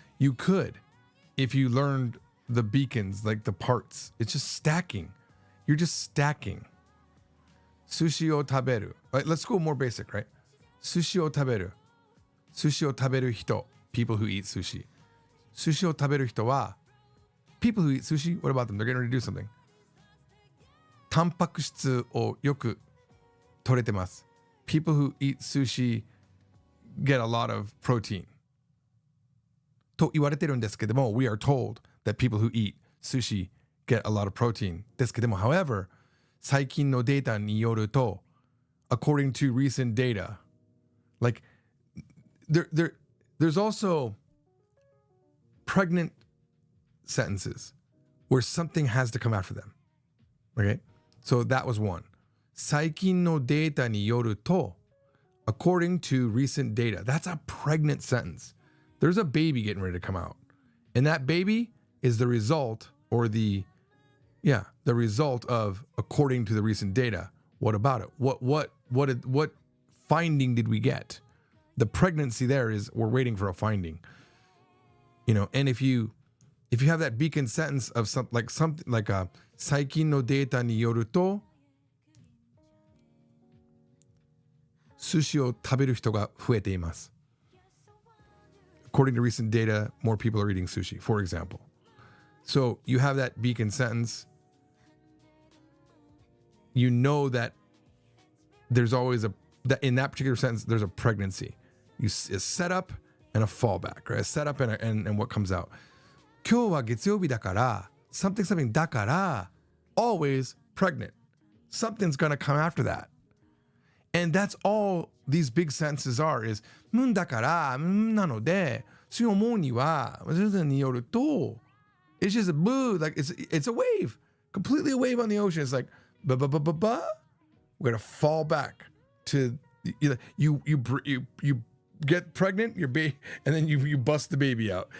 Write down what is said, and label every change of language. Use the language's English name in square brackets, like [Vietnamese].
[English] You could if you learned the beacons, like the parts. It's just stacking. You're just stacking. [Japanese] Sushi o taberu. [English] Right, let's go more basic, right? [Japanese] Sushi o taberu. Sushi o taberu hito. [English] People who eat sushi. [Japanese] Sushi o taberu hito wa. [English] People who eat sushi, what about them? They're getting ready to do something. [Japanese] タンパク質をよく取れてます. [English] People who eat sushi get a lot of protein. [Japanese] と言われてるんですけども, [English] we are told that people who eat sushi get a lot of protein. [Japanese] ですけども, [English] however, [Japanese] 最近のデータによると, [English] according to recent data, like there's also pregnant sentences where something has to come after them. Okay? So that was one. [Japanese] 最近のデータによると, [English] according to recent data. That's a pregnant sentence. There's a baby getting ready to come out. And that baby is the result the result of according to the recent data. What about it? What finding did we get? The pregnancy there is we're waiting for a finding. You know, and if you have that beacon sentence of something like a [Japanese] 最近のデータによると 寿司を食べる人が増えています. [English] According to recent data, more people are eating sushi, for example. So you have that beacon sentence. You know that there's always in that particular sentence, there's a pregnancy. A setup and a fallback, right? A setup and what comes out. [Japanese] 今日は月曜日だから [English] something [Japanese] だから [English] always pregnant. Something's going to come after that. And that's all these big sentences are is [Japanese] だからなのでそう思うにはによると [English] it's just a boo, like it's a wave, completely a wave on the ocean. It's like we're gonna fall back to you get pregnant, your baby, and then you bust the baby out.